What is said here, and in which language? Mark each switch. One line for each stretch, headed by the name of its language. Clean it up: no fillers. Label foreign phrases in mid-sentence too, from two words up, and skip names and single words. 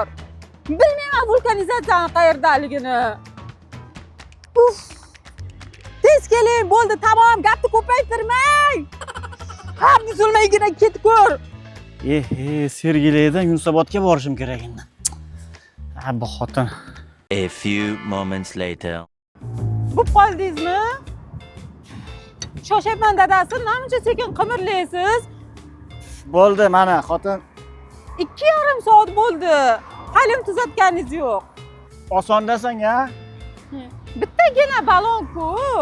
Uzbek: Bilmayman vulkanizatsiyaning qayerdaligini. Uf. Tez keling, bo'ldi, tamom, gapni ko'paytirmang. Ha, buzilmaygina ketib ko'r. Sergeliydan Yunusobodga borishim kerak endi. Ha, bu xotin.
English: A few moments later.
Uzbek: Bo'p qoldingizmi? Shoshyapman dadasi, namuncha sekin qimirlaysiz? Bo'ldi, mana xotin. 2,5 soat bo'ldi. Halim tuzatganingiz yo'q. Osondasan-a? Bittagina balon-ku.